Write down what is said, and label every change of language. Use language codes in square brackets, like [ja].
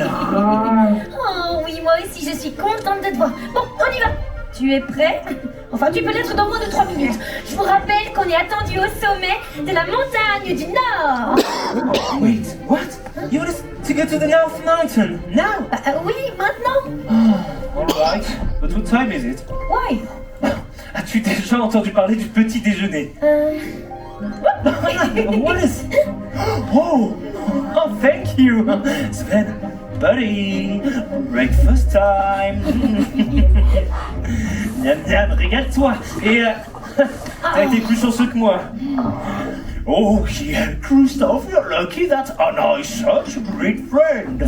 [fr] Oh oui, moi aussi je suis contente de te voir. Bon, on y va. Tu es prêt? Enfin, tu peux l'être dans moins de 3 minutes. Je vous rappelle qu'on est attendu au sommet de la montagne du Nord. [en] Wait, what? You want us to go to the North Mountain now? [fr] Oui, maintenant. [en] Alright, but what time is it? Why? [fr] As-tu déjà entendu parler du petit déjeuner? [en] What is... Oh, thank you, Sven, buddy. Breakfast time. [fr] Miam miam, régale-toi. Et t'as été plus chanceux que moi. [en] Oh yeah, Christophe, you're lucky that Anna is such a great friend.